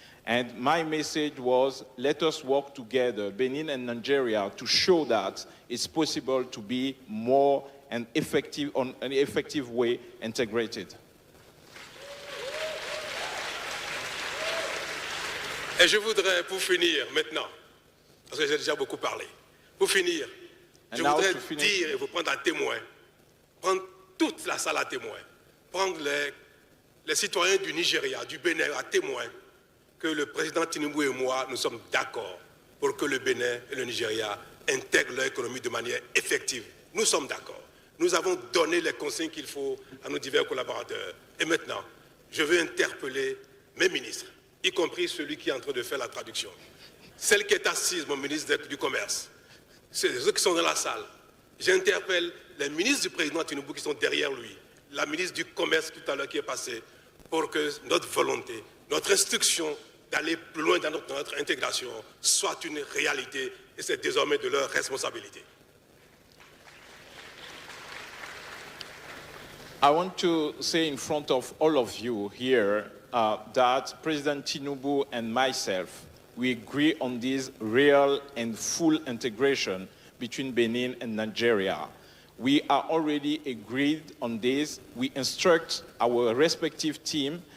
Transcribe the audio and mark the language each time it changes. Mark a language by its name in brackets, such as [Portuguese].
[English] And my message was, let us work together, Benin and Nigeria, to show that it's possible to be more and effective, on an effective way, integrated. [French] Et je voudrais, pour finir maintenant, parce que j'ai déjà beaucoup parlé, pour finir, je voudrais dire et vous prendre à témoin, prendre toute la salle à témoin, prendre les citoyens du Nigeria, du Bénin à témoin, que le président Tinubu et moi, nous sommes d'accord pour que le Bénin et le Nigeria intègrent leur économie de manière effective. Nous sommes d'accord. Nous avons donné les consignes qu'il faut à nos divers collaborateurs. Et maintenant, je veux interpeller mes ministres, y compris celui qui est en train de faire la traduction. Celle qui est assise, mon ministre du Commerce, ceux qui sont dans la salle. J'interpelle les ministres du président Tinubu qui sont derrière lui, la ministre du Commerce tout à l'heure qui est passée, pour que notre volonté, notre instruction d'aller plus loin dans notre intégration soit une réalité et c'est désormais de leur responsabilité. [English] I want to say in front of all of you here that President Tinubu and myself, we agree on this real and full integration between Benin and Nigeria. We are already agreed on this. We instruct our respective team.